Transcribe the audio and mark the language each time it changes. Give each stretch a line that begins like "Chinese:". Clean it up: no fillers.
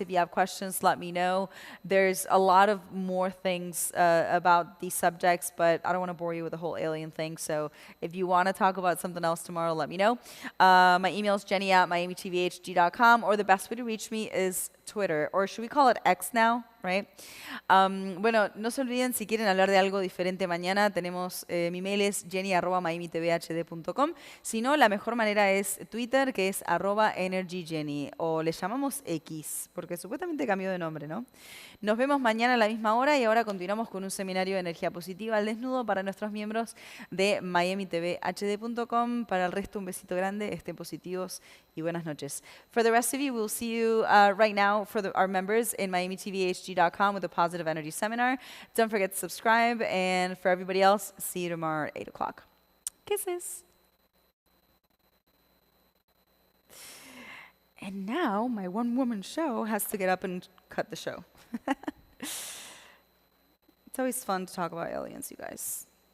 English: If you have questions, let me know. There's a lot of more things about these subjects, but I don't want to bore you with the whole alien thing. So if you want to talk about something else tomorrow, let me know. My email is jenny@miamitvhg.com, or the best way to reach me is Twitter, or should we call it X now, right?
Spanish: Bueno, no se olviden, si quieren hablar de algo diferente mañana, tenemos, mi mail es jenny@miamitvhd.com. Si no, la mejor manera es Twitter, que es @energyjenny, o le llamamos X, porque supuestamente cambió de nombre, ¿no? Nos vemos mañana a la misma hora, y ahora continuamos con un seminario de energía positiva al desnudo para nuestros miembros de miamitvhd.com. Para el resto, un besito grande, estén positivos y buenas noches.
English: For the rest of you, we'll see you right now for our members in miamitvhg.com with the Positive Energy Seminar. Don't forget to subscribe, and for everybody else, see you tomorrow at 8 o'clock. Kisses. And now my one-woman show has to get up and cut the show. It's always fun to talk about aliens, you guys.